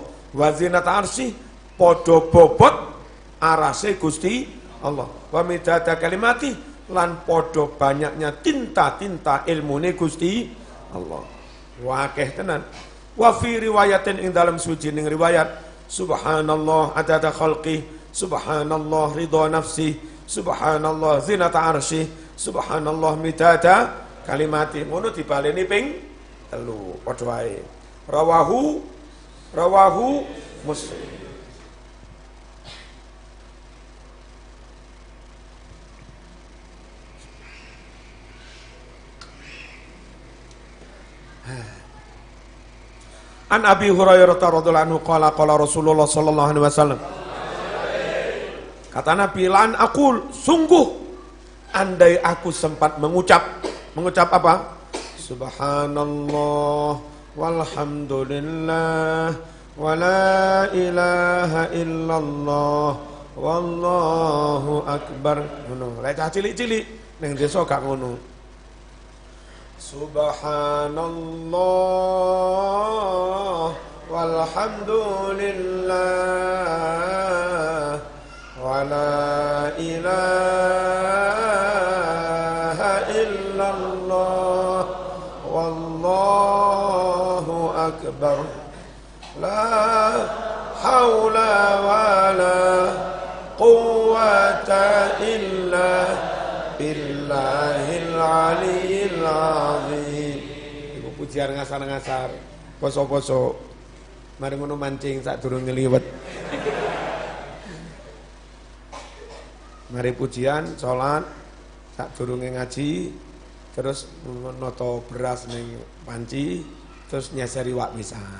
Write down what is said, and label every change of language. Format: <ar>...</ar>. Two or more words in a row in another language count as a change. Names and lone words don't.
<ar>وزنة عرشه</ar> <jv>padha bobot arase Gusti Allah.</jv> <ar>ومداد كلماته</ar> <jv>lan podo banyaknya tinta-tinta ilmune Gusti Allah. Wakeh tenan.</jv> <ar>وفي رواية</ar> <jv>ing dalam suci ning riwayat,</jv> <ar>سبحان الله عدد خلقه، سبحان الله رضا نفسه، سبحان الله زنة عرشه، سبحان الله مداد كلماته.</ar> <jv>Ngono dibaleni ping 3 padha wae.</jv> <ar>رواه مسلم. عن أبي هريرة رضي الله عنه قال رسول الله صلى الله عليه وسلم.</ar> <id>Kata Nabi,</id> <ar>لأن أقول,</ar> <id>sungguh andai aku sempat mengucap apa?</id> <ar>سبحان الله والحمد لله ولا إله إلا الله والله أكبر.</ar> <jv>Ngono. Lek cilik-cilik ning desa gak ngono.</jv> <ar>سبحان الله والحمد لله ولا إله إلا الله والله أكبر. لا حول ولا قوة إلا بالله العلي العظيم.</ar> <jv>Iku pujian ngasar-ngasar poso-poso mari ngono mancing sak durung ngliwet. Mari pujian salat sak durunge ngaji terus noto beras ning panci terus nyasari wak pisan.</jv>